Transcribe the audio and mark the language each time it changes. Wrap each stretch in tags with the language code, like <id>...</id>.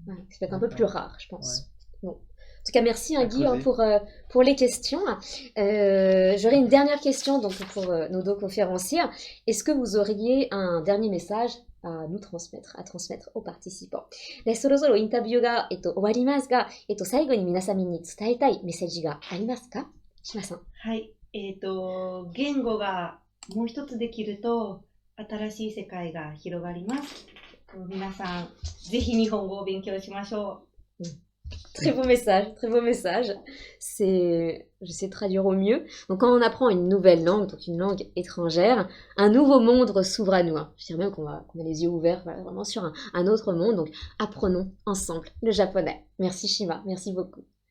<fr>C'est peut-être un peu plus rare, je pense. Bon. En tout cas, merci Guy pour les questions. J'aurais une dernière question donc, pour nos deux conférenciers. Est-ce que vous auriez un dernier message à transmettre aux participants?</fr> <ja>で、そろそろインタビューが、終わりますが、最後に皆様に伝えたいメッセージがありますか？島さん。はい。言語がもう一つできると、新しい世界が広がります。皆さん、ぜひ日本語を勉強しましょう。</ja> <fr>Très beau message, très beau message. J'essaie de traduire au mieux. Donc quand on apprend une nouvelle langue, donc une langue étrangère, un nouveau monde s'ouvre à nous. Je dirais même qu'on a les yeux ouverts, voilà, vraiment sur un autre monde. Donc apprenons ensemble le japonais. Merci Shima, merci beaucoup.</fr>